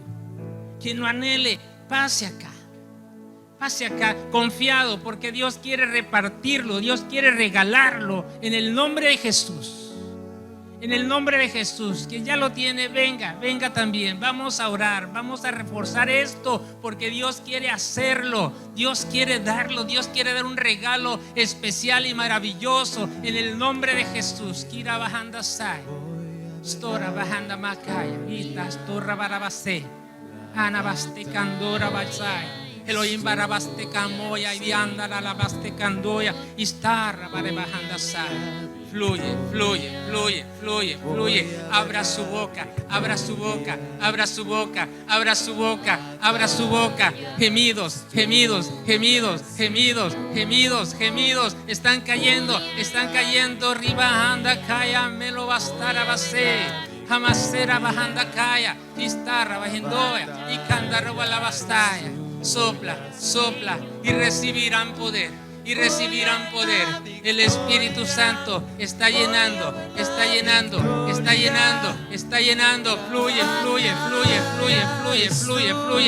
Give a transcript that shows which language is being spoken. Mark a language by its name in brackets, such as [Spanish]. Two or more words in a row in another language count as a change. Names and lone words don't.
[Spanish] Quien lo anhele, pase acá. Pase acá confiado, porque Dios quiere repartirlo, Dios quiere regalarlo en el nombre de Jesús. En el nombre de Jesús. Quien ya lo tiene, venga también. Vamos a orar, vamos a reforzar esto, porque Dios quiere hacerlo. Dios quiere darlo, Dios quiere dar un regalo especial y maravilloso en el nombre de Jesús. Kira bajanda sai, stora bajanda makaya, vita stora barabase, anabaste candora balsai. Elohim barabaste camoya y dianda la baste candoya y starra barabajanda sai. Fluye, fluye, fluye, fluye, fluye. Abra su boca, abra su boca, abra su boca, abra su boca, abra su boca. Gemidos, gemidos, gemidos, gemidos, gemidos, gemidos. Están cayendo. Riba anda kaya, me lo bastara base. Jamasera bajanda kaya, istarra bajendoya y candarroba la bastaya. Sopla, sopla y recibirán poder. Y recibirán poder. El Espíritu Santo está llenando, está llenando, está llenando, está llenando. Fluye, fluye, fluye, fluye, fluye, fluye, fluye.